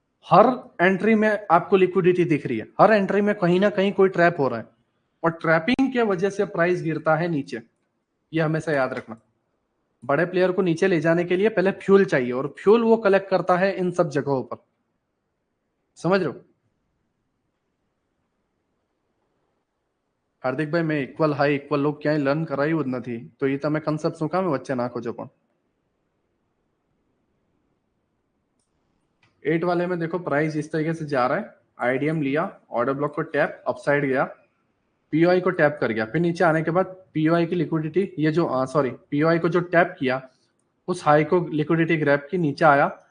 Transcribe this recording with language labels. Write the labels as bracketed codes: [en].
[hi] हर entry में आपको liquidity दिख रही है, हर एंट्री में कहीं ना कहीं कोई ट्रैप हो रहा है, और ट्रैपिंग के वजह से प्राइस गिरता है नीचे, ये हमेशा याद रखना। बड़े प्लेयर को नीचे ले जाने के लिए पहले फ्यूल चाहिए, और फ्यूल वो कलेक्ट करता है इन सब जगहों पर, समझ रहे हो। [gu] हार्दिक भाई [hi] मैं इक्वल हाई इक्वल लो [gu] ક્યાંય લર્ન કરાયું જ નથી, તો એ તમે કન્સેપ્ટ શું કામ વચ્ચે નાખો છો પણ। [hi] 8 वाले में देखो प्राइस इस तरीके से जा रहा है, आईडीएम लिया, ऑर्डर ब्लॉक को टैप, अपसाइड गया, पीओआई को टैप कर गया, फिर नीचे आने के बाद पीओआई की लिक्विडिटी, ये जो सॉरी पीओआई को जो टैप किया, उस हाई को लिक्विडिटी ग्रैब की, नीचे आया,